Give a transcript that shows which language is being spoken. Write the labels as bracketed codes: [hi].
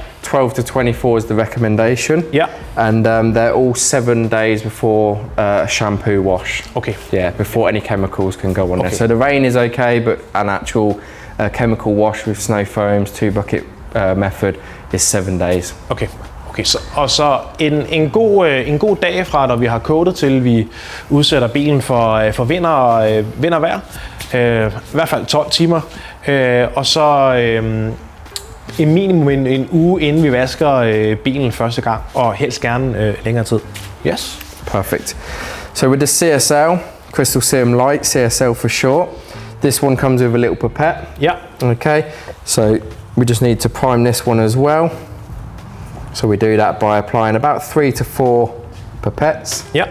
[en] 12 to 24 is the recommendation. And they're all 7 days before a shampoo wash. Okay. Yeah, before any chemicals can go on there. So the rain is okay, but an actual chemical wash with snow foams, 2 bucket method is 7 days. Okay. [da] Så en god dag fra, når vi har coatet, til vi udsætter bilen for vind og vejr. I hvert fald 12 timer. Og så en minimum en uge, inden vi vasker bilen første gang, og helst gerne længere tid. [en] Yes. Perfect. So with the CSL, Crystal Serum Light, CSL for short, this one comes with a little pipette. Okay, so we just need to prime this one as well. So we do that by applying about 3 to 4 pipettes.